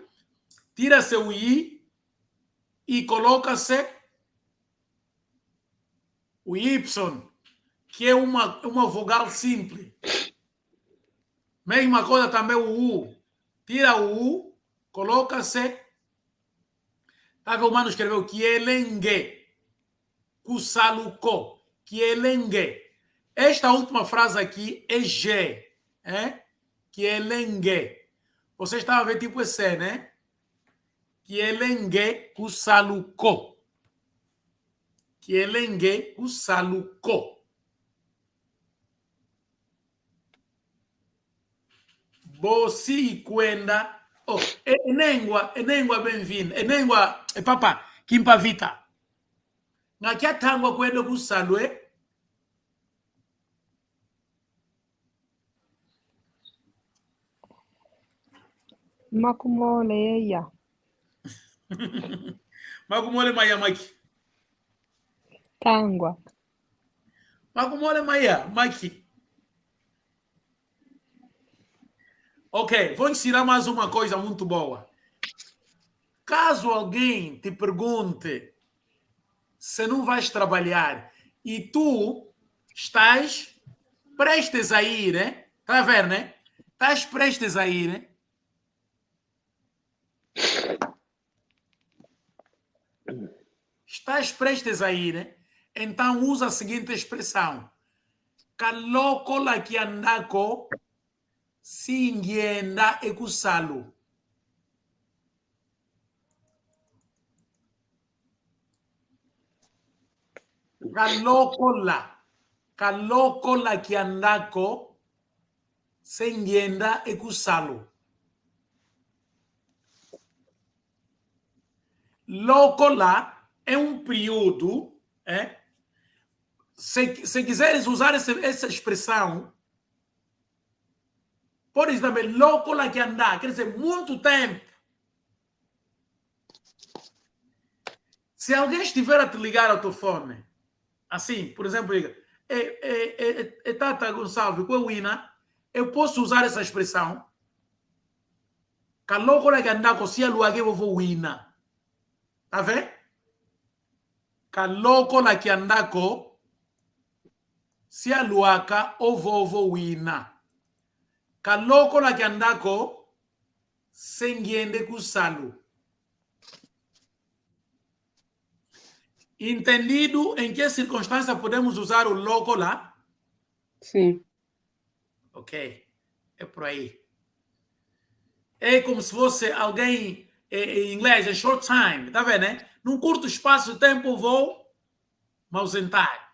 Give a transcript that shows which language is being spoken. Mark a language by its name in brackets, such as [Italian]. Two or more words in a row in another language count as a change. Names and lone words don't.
[Portuguese] Tira-se o I e coloca-se o Y. que é uma vogal simples. Mesma coisa também o U. Tira o U, coloca-se. Tá vendo? O mano escreveu [Kongo] Kielengue. Kusaluko. [Portuguese] Kielengue. Esta última frase aqui é G. Kielengue. Vocês estavam a ver tipo esse, né? [Kongo] Kielengue Kusaluko. Kielengue Kusaluko. Bosi kwenda. Oh, enengwa bem-vindo. Enengwa, papa, kimpavita. Ngakia tangwa kwenda kusalwe. Makumole yeya. Makumole maya maki. Tangwa. Makumole maya maki. [Portuguese] Ok, vou ensinar mais uma coisa muito boa. Caso alguém te pergunte se não vais trabalhar e tu estás prestes a ir, né? Tá a ver, né? Estás prestes a ir, né? Estás prestes a ir, né? Então usa a seguinte expressão. [Kongo] Kalokola ki andako singienda ekusalo. Kalokola ki andako singienda ekusalo. [Portuguese] Locola é um período, se quiseres usar essa expressão, podes também locola que andar, quer dizer, muito tempo. Se alguém estiver a te ligar ao telefone, assim, por exemplo, Tata Gonçalves, com a Wina, eu posso usar essa expressão. Locola que andar com se a lua que eu vou Wina. Tá vendo? [Kongo] Kalokola ki andako si aluaka ovo wina. Kalokola ki andako sengiende kusalo. [Portuguese] Entendido em que circunstância podemos usar o locola? Sim. Ok. É por aí. É como se fosse alguém... Em inglês é [English] short time, [Portuguese] tá vendo, né? Num curto espaço de tempo vou me ausentar.